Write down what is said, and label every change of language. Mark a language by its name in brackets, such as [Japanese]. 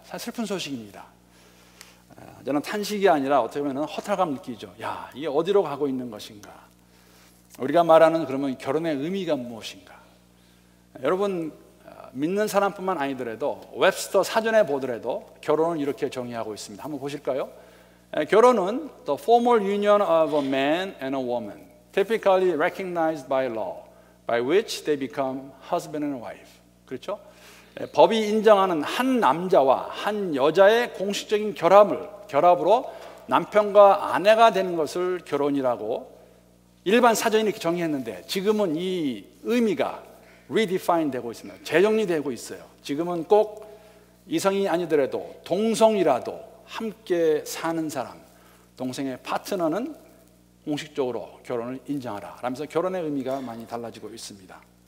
[Korean] 사실 슬픈 소식입니다. 저는 탄식이 아니라 어떻게 보면 허탈감 느끼죠. 야, 이게 어디로 가고 있는 것인가? 우리가 말하는 그러면 결혼의 의미가 무엇인가? 여러분 믿는 사람뿐만 아니더라도 웹스터 사전에 보더라도 결혼을 이렇게 정의하고 있습니다. 한번 보실까요? 결혼은 [English] the formal union of a man and a woman, typically recognized by law, by which they become husband and wife. [Korean] 그렇죠? 법이 인정하는 한 남자와 한 여자의 공식적인 결합으로 남편과 아내가 되는 것을 결혼이라고 일반 사전이 이렇게 정의했는데 지금은 이 의미가 redefine 되고 있습니다. 재정리되고 있어요. 지금은 꼭 이성이 아니더라도 동성이라도 함께 사는 사람, 동성의 파트너는 공식적으로 결혼을 인정하라 라면서 결혼의 의미가 많이 달라지고 있습니다.